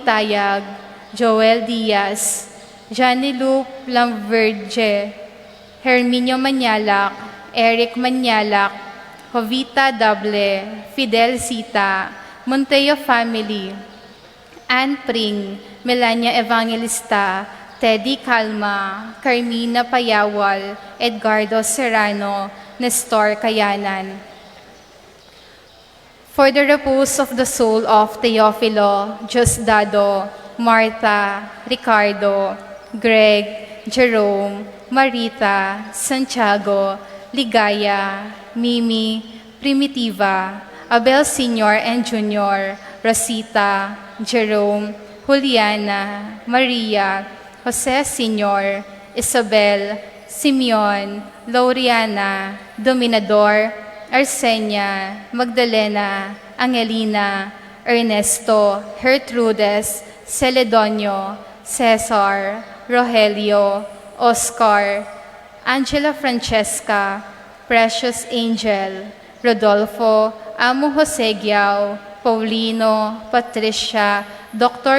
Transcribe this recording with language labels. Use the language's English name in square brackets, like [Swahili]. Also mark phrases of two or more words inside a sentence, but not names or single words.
[English] Tayag, Joel Diaz, Janilu Lamverge, Herminio Manyalak, Eric Manyalak, Jovita Dable, Fidel Sita, Monteo Family, Ann Pring, Melania Evangelista, Teddy Calma, Carmina Payawal, Edgardo Serrano, Nestor Kayanan. For the repose of the soul of Teofilo, Diosdado, Martha, Ricardo, Greg, Jerome, Marita, Santiago, Ligaya, Mimi, Primitiva, Abel Sr. and Jr., Rosita, Jerome, Juliana, Maria, Jose Sr., Isabel, Simeon, Lauriana, Dominador, Arsenia, Magdalena, Angelina, Ernesto, Gertrudes, Celedonio, Cesar, Rogelio, Oscar, Angela Francesca, Precious Angel, Rodolfo, Amo Jose Giao, Paulino, Patricia, Dr.